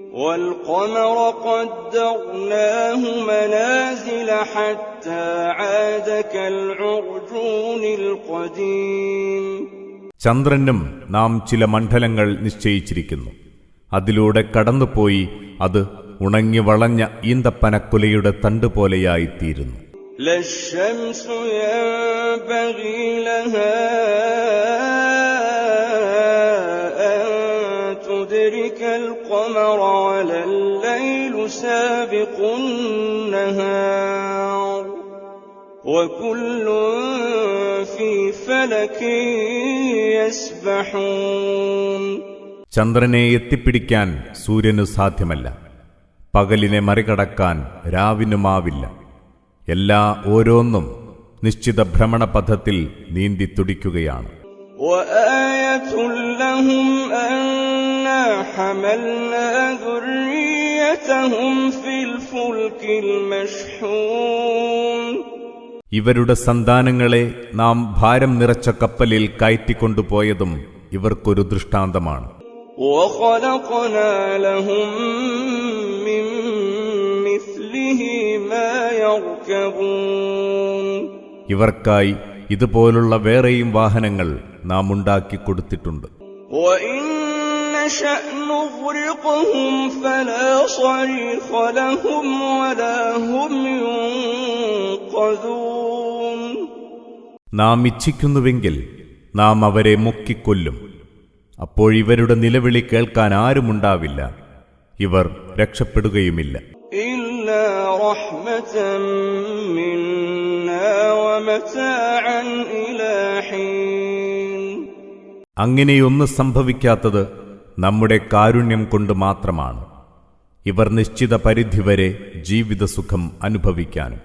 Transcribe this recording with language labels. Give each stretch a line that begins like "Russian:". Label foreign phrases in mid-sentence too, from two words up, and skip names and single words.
Arabic: والقمر قدرناه منازل حتى عاد كالعرجون القديم.
Malayalam: ചന്ദ്രനും നാം ചില മണ്ഡലങ്ങൾ നിശ്ചയിച്ചിരിക്കുന്നു. അതിലൂടെ കടന്നുപോയി അത് ഉണങ്ങി വളഞ്ഞ ഈന്തപ്പനക്കുലയുടെ തണ്ട് പോലെയായിത്തീരുന്നു.
Arabic: للشمس ينبغي لها أن تدرك القمر ولا الليل سابق النهار وكل في فلك يسبحون.
Malayalam: ചന്ദ്രനെ എത്തിപ്പിടിക്കാൻ സൂര്യനു സാധ്യമല്ല, പകലിനെ മറികടക്കാൻ രാവിനുമാവില്ല. എല്ലാ ഓരോന്നും നിശ്ചിത ഭ്രമണപഥത്തിൽ നീന്തി തുടിക്കുകയാണ്.
Arabic: وآية لهم أنا حملنا ذريتهم في الفلك المشحون.
Malayalam: ഇവരുടെ സന്താനങ്ങളെ നാം ഭാരം നിറച്ച കപ്പലിൽ കയറ്റിക്കൊണ്ടുപോയതും ഇവർക്കൊരു ദൃഷ്ടാന്തമാണ്.
Arabic: وخلقنا لهم من مثله ما يركبون.
Malayalam: ഇവർക്കായി ഇതുപോലുള്ള വേറെയും വാഹനങ്ങൾ നാം ഉണ്ടാക്കിക്കൊടുത്തിട്ടുണ്ട്.
Arabic: وإن نشأ نغرقهم فلا صريخ لهم ولا هم ينقذون.
Malayalam: നാം ഇച്ഛിക്കുന്നുവെങ്കിൽ നാം അവരെ മുക്കിക്കൊല്ലും. അപ്പോഴിവരുടെ നിലവിളി കേൾക്കാൻ ആരുമുണ്ടാവില്ല, ഇവർ രക്ഷപ്പെടുകയുമില്ല.
Arabic: إلا رحمة منا ومتاعا إلى حين.
Malayalam: അങ്ങനെയൊന്ന് സംഭവിക്കാത്തത് നമ്മുടെ കാരുണ്യം കൊണ്ട് മാത്രമാണ്, ഇവർ നിശ്ചിത പരിധിവരെ ജീവിതസുഖം അനുഭവിക്കാനും.